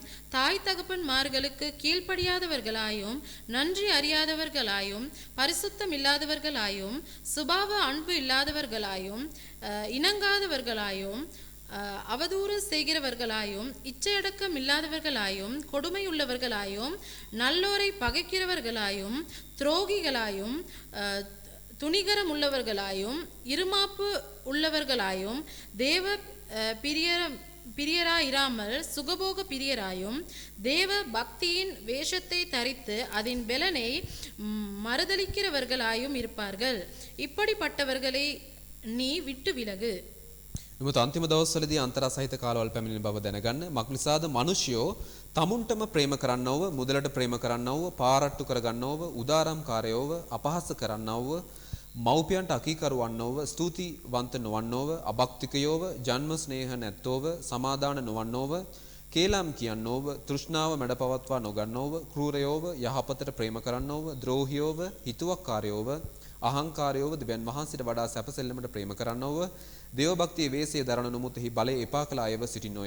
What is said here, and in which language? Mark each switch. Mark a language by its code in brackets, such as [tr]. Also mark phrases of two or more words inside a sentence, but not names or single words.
[ta] தாய் தகப்பன்மார்களுக்கு கீழ்ப்படியாதவர்களாயும் நன்றி அறியாதவர்களாயும் பரிசுத்தம் இல்லாதவர்களாயும் சுபாவ அன்பு இல்லாதவர்களாயும் இணங்காதவர்களாயும் அவதூறு செய்கிறவர்களாயும் இச்சையடக்கம் இல்லாதவர்களாயும் கொடுமையுள்ளவர்களாயும் நல்லோரை பகைக்கிறவர்களாயும் துரோகிகளாயும் துணிகரம் உள்ளவர்களாயும் இருமாப்பு உள்ளவர்களாயும் தேவ பிரியராயிராமல் சுகபோக பிரியராயும் தேவ பக்தியின் வேஷத்தை தரித்து அதன் பெலனை மறுதலிக்கிறவர்களாயும் இருப்பார்கள். இப்படிப்பட்டவர்களை நீ விட்டு விலகு. [si] නමුත් අන්තිම දවස්වලදී අන්තරා සහිත කාලවල පැමිණෙන බව දැනගන්න. මක්නිසාද මිනිසයෝ තමුන්ටම ප්‍රේම කරන්නවව, මුදලට ප්‍රේම කරන්නවව, පාරට්ටු කරගන්නවව, උදාරම්කාරයෝව, අපහාස කරන්නවව, මව්පියන්ට අකීකරුවන්නවව, ස්තුතිවන්ත නොවන්නවව, අභක්තිකයෝව, ජන්ම ස්නේහ නැත්තෝව, සමාදාන නොවන්නවව, කේලම් කියන්නවව, තෘෂ්ණාව මැඩපවත්වා නොගන්නවව, ක්‍රූරයෝව, යහපතට ප්‍රේම කරන්නවව, ද්‍රෝහියෝව, හිතුවක්කාරයෝව, අහංකාරයෝව, දෙවියන් වහන්සේට වඩා සැපසෙල්ලමට ප්‍රේම කරන්නවව, දේව භක්තියේ වේසය දරන නොමුතෙහි බලය එපා කළ අයව සිටිනෝය.